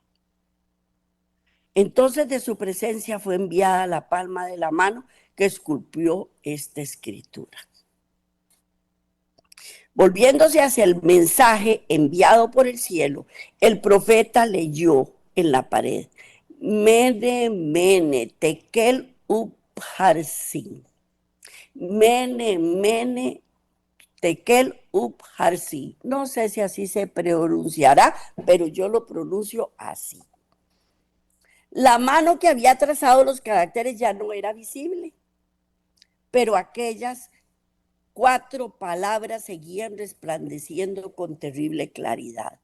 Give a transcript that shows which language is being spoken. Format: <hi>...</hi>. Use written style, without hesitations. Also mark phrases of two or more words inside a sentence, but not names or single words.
<es>Entonces de su presencia fue enviada la palma de la mano que esculpió esta escritura. Volviéndose hacia el mensaje enviado por el cielo, el profeta leyó en la pared:</es> <arc>Mene, mene, tekel upharsin. Mene, mene, tekel upharsin.</arc> <es>No sé si así se pronunciará, pero yo lo pronuncio así. La mano que había trazado los caracteres ya no era visible, pero aquellas 4 palabras seguían resplandeciendo con terrible claridad.</es>